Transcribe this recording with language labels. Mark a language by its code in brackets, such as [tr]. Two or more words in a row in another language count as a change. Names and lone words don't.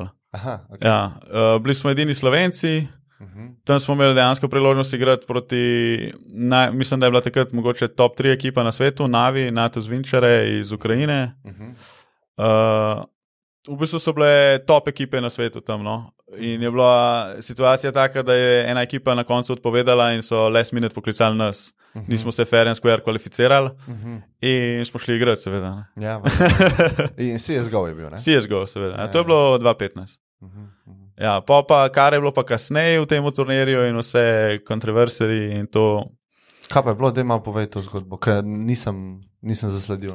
[sl] Ja, bili smo edini Slovenci, tam smo imeli dejansko priložnost igrati proti, mislim, da je bila takrat mogoče top 3 ekipa na svetu, Navi, NATO Zvinčare iz Ukrajine. V bistvu so bile top ekipe na svetu tam, in je bila situacija taka, da je ena ekipa na koncu odpovedala in so [en] last minute [sl] poklicali nas. Nismo se [en] fair and square [sl] kvalificirali in smo šli igrati, seveda. Ja, in CSGO je bil, ne? CSGO, seveda. To je bilo 2015. Ja, pa kar je bilo pa kasneje v tem turnirju in vse kontroverzije in to... Kaj pa je bilo, da ima povej to zgodbo, ker nisem zasledil.